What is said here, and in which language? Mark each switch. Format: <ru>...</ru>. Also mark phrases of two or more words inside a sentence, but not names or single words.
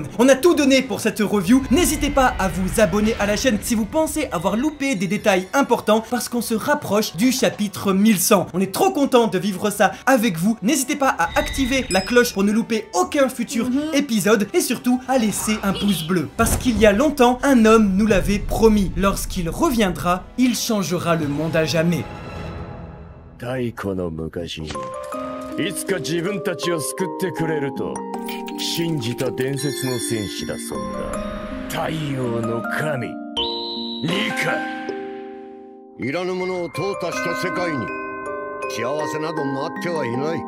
<fr>On a tout donné pour cette review, n'hésitez pas à vous abonner à la chaîne si vous pensez avoir loupé des détails importants, parce qu'on se rapproche du chapitre 1100. On est trop content de vivre ça avec vous, n'hésitez pas à activer la cloche pour ne louper aucun futur épisode, et surtout à laisser un pouce bleu, parce qu'il y a longtemps, un homme nous l'avait promis, lorsqu'il reviendra, il changera le monde à jamais.</fr> <ja>太古の昔にいつか自分たちを救ってくれると信じた伝説の戦士だそうだ。太陽の神リカ。いらぬものを淘汰した世界に幸せなど待ってはいない。</ja>